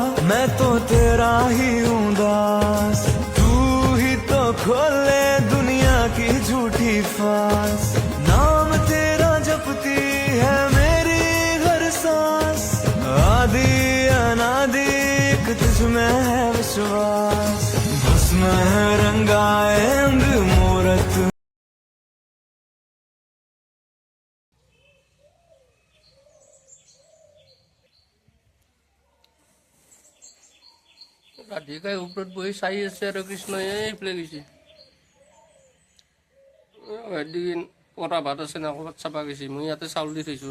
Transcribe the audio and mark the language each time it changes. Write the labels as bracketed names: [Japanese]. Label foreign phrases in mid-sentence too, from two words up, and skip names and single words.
[Hindi] मैं तो तेरा ही हूँ दास, तू ही तो खोले दुनिया की झूठी फांस। नाम तेरा जपती है मेरी हर सांस, आदि अनादि एक तुझ में है विश्वास। भस्म है रंगाए अंग मूरत। [Assamese] ৰাধিকাই ওপৰত বহি চাই আছে আৰু কৃষ্ণই এইফালে গৈছে। এদিন পৰা ভাত আছে না ক'ৰবাত চাবা গৈছে, মই ইয়াতে চাউল দি থৈছোঁ।